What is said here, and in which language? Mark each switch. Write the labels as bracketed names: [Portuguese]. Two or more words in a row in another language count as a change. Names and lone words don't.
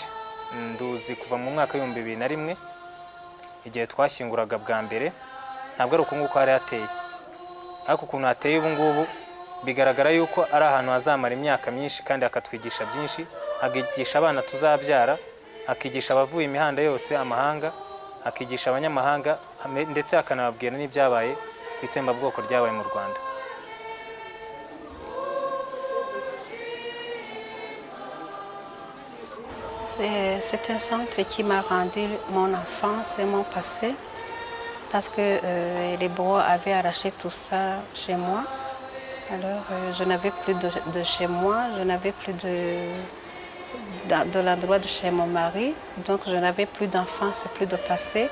[Kinyarwanda] Nduzi kuva mu mwaka w'2001 igihe twashyinguraga bwa mbere, ntabwo ari uko nguko hari hateye, ariko ukuntu hateye ubu ngubu bigaragara yuko ari ahantu hazamara imyaka myinshi kandi akatwigisha byinshi, akigisha abana tuzabyara, akigisha abavuye imihanda yose amahanga, akigisha abanyamahanga, ndetse akanababwira n'ibyabaye ku itsembabwoko ryabaye mu Rwanda. [French] C'est un centre qui m'a rendu mon enfance et mon passé, parce que les Boers avaient arraché tout ça chez moi. Alors je n'avais plus de chez moi, je n'avais plus de l'endroit de chez mon mari, donc je n'avais plus d'enfance et plus de passé.